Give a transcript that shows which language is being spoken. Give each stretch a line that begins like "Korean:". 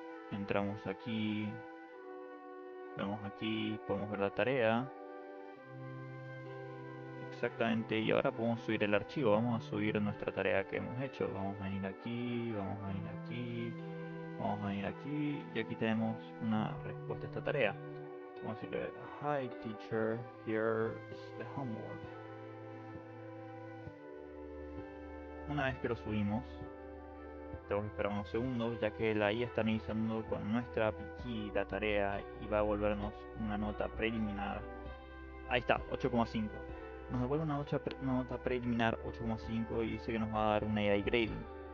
Spanish: Entramos aquí, vemos aquí, podemos ver la tarea. Exactamente, y ahora podemos subir el archivo, vamos a subir nuestra tarea que hemos hecho. Vamos a venir aquí, vamos a venir aquí, vamos a venir aquí, y aquí tenemos una respuesta a esta tarea. Vamos a decirle,
English: hi teacher, here's the homework.
Spanish: Una vez que lo subimos, tenemos que esperar unos segundos, ya que la IA está analizando con nuestra API la tarea y va a devolvernos una nota preliminar. Ahí está, 8,5. Nos devuelve una nota preliminar 8,5 y dice que nos va a dar un AI grading.